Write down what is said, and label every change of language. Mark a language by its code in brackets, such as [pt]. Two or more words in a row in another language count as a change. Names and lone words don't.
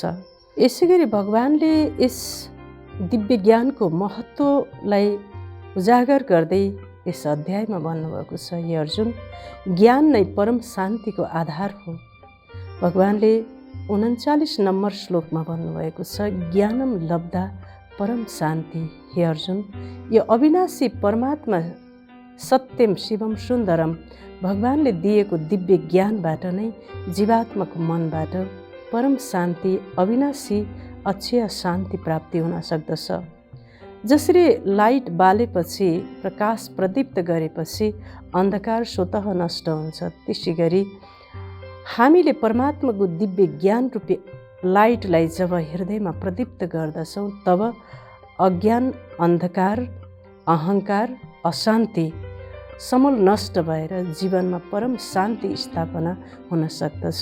[ne] यसै गरी भगवानले यस दिव्य ज्ञानको महत्त्वलाई उजागर गर्दै यस अध्यायमा भन्नुभएको छ, हे अर्जुन, ज्ञान नै परम शान्तिको आधार हो। भगवानले 39 नम्बर श्लोकमा भन्नुभएको छ, [sa] ज्ञानम लब्धा परम शान्ति। [ne] हे अर्जुन, यो अविनाशी परमात्मा [sa] सत्यम शिवम सुन्दरम [ne] भगवानले दिएको दिव्य ज्ञानबाट नै जीवात्माको मनबाट परम शान्ति, अविनाशी अक्षय शान्ति प्राप्ति हुन सक्दछ। जसरी लाइट बालेपछि, प्रकाश प्रदीप्त गरेपछि अन्धकार स्वतः नष्ट हुन्छ, त्यसै गरी हामीले परमात्माको दिव्य ज्ञान रूपी लाइटलाई जब हृदयमा प्रदीप्त गर्दछौँ तब अज्ञान, अन्धकार, अहङ्कार, अशान्ति समूल नष्ट भएर जीवनमा परम शान्ति स्थापना हुन सक्दछ।